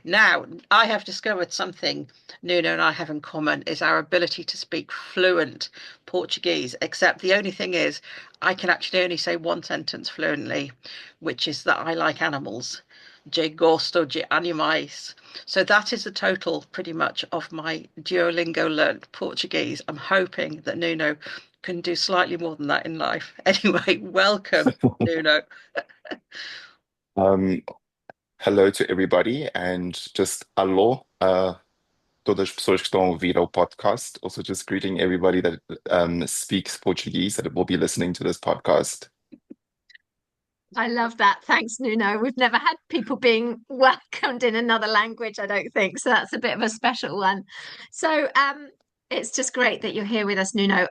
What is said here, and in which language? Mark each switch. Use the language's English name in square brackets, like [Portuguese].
[English] Now, I have discovered something Nuno and I have in common is our ability to speak fluent Portuguese, except the only thing is I can actually only say one sentence fluently, which is that I like animals. [Portuguese] De gosto de animais. [English] So that is the total pretty much of my Duolingo learnt Portuguese. I'm hoping that Nuno can do slightly more than that in life. Anyway, welcome, Nuno. [Portuguese] Um, [English] Hello to everybody and just [Portuguese] alô, todas as pessoas que estão a ouvir ao podcast. [English] Also just greeting everybody that speaks Portuguese that will be listening to this podcast. I love that. Thanks, Nuno. We've never had people being welcomed in another language, I don't think. So that's a bit of a special one. So it's just great that you're here with us, Nuno.